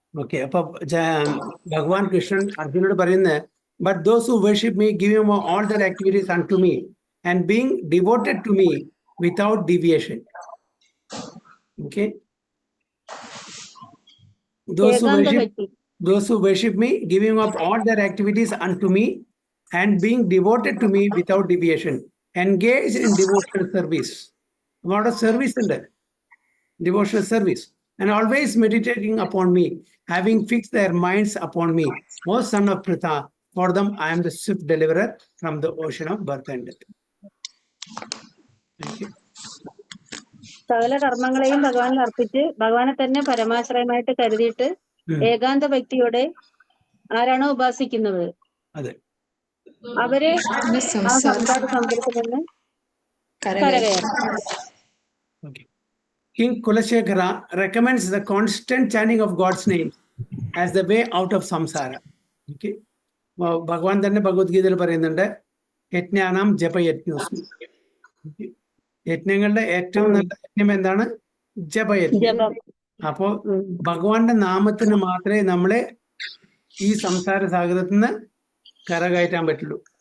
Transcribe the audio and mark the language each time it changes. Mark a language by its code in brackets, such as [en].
[ml] Okay, അപ്പൊ ഭഗവാൻ കൃഷ്ണൻ അർജുനോട് പറയുന്നത്, [en] But those who worship me giving all their activities unto me and being devoted to me without deviation. Okay, those who worship me, giving up all their activities unto me and being devoted to me without deviation, engaged in devotional service. What a service in that devotional service, and always meditating upon me, having fixed their minds upon me. O son of Pritha, for them I am the swift deliverer from the ocean of birth and death. Thank you. [ml] സകല കർമ്മങ്ങളെയും ഭഗവാനിൽ അർപ്പിച്ച് ഭഗവാനെ തന്നെ പരമാശ്രയമായിട്ട് കരുതിയിട്ട് ഏകാന്ത ഭക്തിയോടെ ആരാണോ ഉപാസിക്കുന്നത് അവരെ ആ സംസാര സമുദ്രത്തിൽ നിന്ന് കരകയറും. [en] King Kulashekara recommends the constant chanting of God's name as the way out of samsara. Okay. [ml] ഭഗവാൻ തന്നെ ഭഗവത്ഗീതയിൽ പറയുന്നുണ്ട്, [sa] യജ്ഞാനാം ജപയജ്ഞോസ്മി. [ml] യജ്ഞങ്ങളുടെ ഏറ്റവും നല്ല യജ്ഞം എന്താണ്? ജപയജ്ഞം. അപ്പോ ഭഗവാന്റെ നാമത്തിന് മാത്രമേ നമ്മളെ ഈ സംസാര സാഗരത്തിൽ നിന്ന് കരകയറ്റാൻ പറ്റുള്ളൂ.